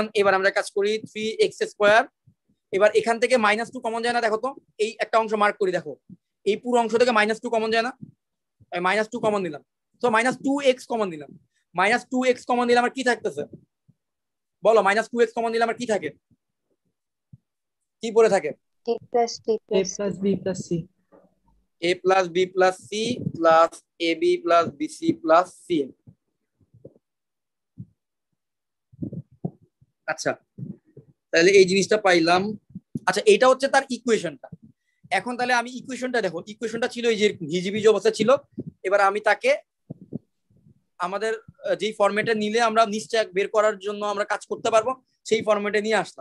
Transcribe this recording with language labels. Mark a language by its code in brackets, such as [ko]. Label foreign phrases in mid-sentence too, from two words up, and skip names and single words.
[bn] এবার আমরা কাজ করি 3x স্কোয়ার, এবার এখান থেকে -2 কমন যায় না, দেখো তো এই একটা অংশ মার্ক করি, দেখো এই পুরো অংশ থেকে -2 কমন যায় না, আমি -2 কমন দিলাম, তো -2x কমন দিলাম, -2x কমন দিলে আমার কি থাকতেছে বলো, -2x কমন দিলে আমার কি থাকে, কি পড়ে থাকে, [en] a plus b a plus plus b plus c a plus b plus c plus ab plus bc plus ca। [bn] আচ্ছা, তাহলে এই জিনিসটা পাইলাম। আচ্ছা, এটা হচ্ছে তার ইকুয়েশনটা। এখন তাহলে আমি ইকুয়েশনটা দেখো, ইকুয়েশনটা ছিল এই যে হিজিবিজি অবস্থা ছিল, এবার আমি তাকে আমাদের যেই ফরম্যাটে নিলে আমরা নিশ্চয় বের করার জন্য আমরা কাজ করতে পারবো সেই ফরম্যাটে নিয়ে আসলাম।